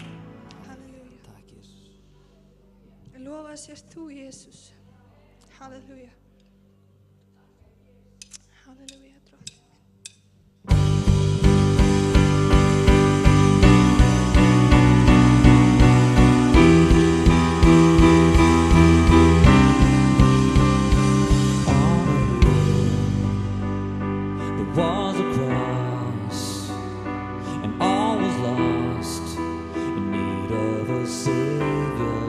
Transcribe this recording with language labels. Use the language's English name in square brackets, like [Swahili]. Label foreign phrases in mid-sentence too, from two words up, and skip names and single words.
[Icelandic] Halleluja. Takk, Jesus. Lofa sért þú, Jesus. Halleluja. Halleluja, drottning. [English] There was a cross, and all was lost in need of a Savior.